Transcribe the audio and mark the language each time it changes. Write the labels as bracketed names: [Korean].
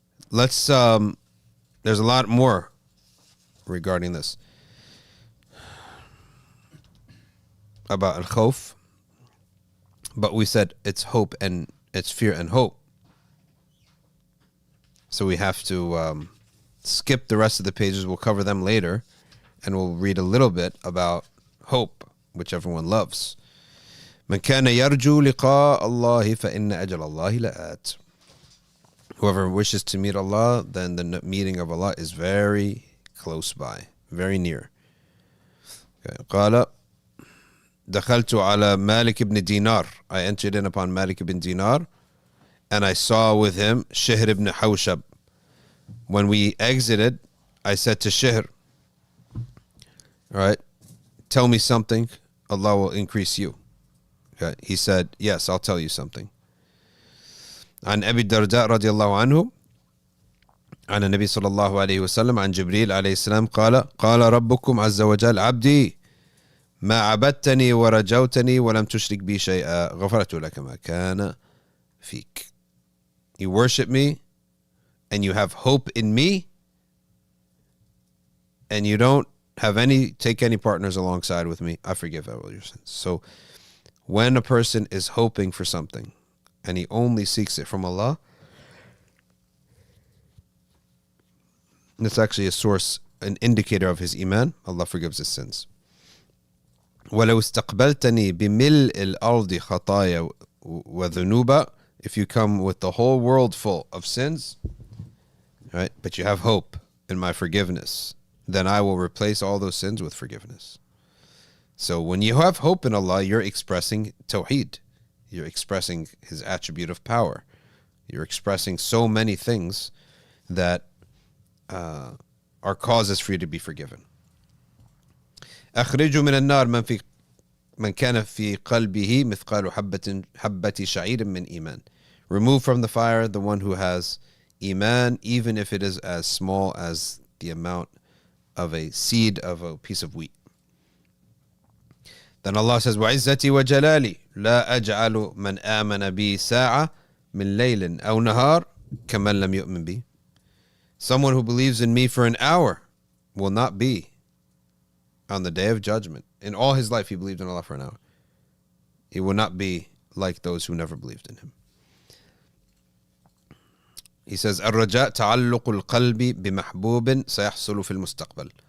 [English] Let's, there's a lot more regarding this about al-khawf, but we said it's hope and it's fear and hope. So we have to skip the rest of the pages. We'll cover them later, and we'll read a little bit about hope, which everyone loves. [Arabic] من كان يرجو لقاء الله فإن أجل الله لآت. [English] Whoever wishes to meet Allah, then the meeting of Allah is very close by, very near. Okay. [Arabic] قال دخلت على مالك ibn Dinar. [English] I entered in upon Malik ibn Dinar, and I saw with him Shihr ibn Hawshab. When we exited, I said to Shihr, all right, tell me something, Allah will increase you. Okay. He said, yes, I'll tell you something. [Arabic] عن أبي الدرداء رضي الله عنه عن النبي صلى الله عليه وسلم عن جبريل عليه السلام قال قال ربكم عز وجل عبدي ما عبدتني ورجوتني ولم تشرك بي شيئا غفرت لك ما كان فيك. [English] You worship me and you have hope in me and you don't take any partners alongside with me, I forgive all your sins. So when a person is hoping for something and he only seeks it from Allah, it's actually a source, an indicator of his iman. Allah forgives his sins. [Arabic] وَلَوْ اسْتَقْبَلْتَنِي بِمِلْءِ الْأَرْضِ خَطَايَا وَذُنُوبًا. [English] If you come with the whole world full of sins, right, but you have hope in my forgiveness, then I will replace all those sins with forgiveness. So when you have hope in Allah, you're expressing tawheed. You're expressing his attribute of power. You're expressing so many things that are causes for you to be forgiven. [Arabic] أخرجوا من النار من كان في قلبه مثقال حبة شعير من إيمان. [English] Remove from the fire the one who has iman, even if it is as small as the amount of a seed of a piece of wheat. Then Allah says, [Arabic] وَعِزَّتِي وَجَلَالِي لَا أَجْعَلُ مَنْ آمَنَ بِي سَاعَةً مِنْ لَيْلٍ أَوْ نَهَارٍ كَمَنْ لَمْ يُؤْمِنْ بِي. [English] Someone who believes in me for an hour will not be on the day of judgment. In all his life, he believed in Allah for an hour. He will not be like those who never believed in him. He says, [Arabic] الرجاء تعلق القلب بمحبوب سيحصل في المستقبل.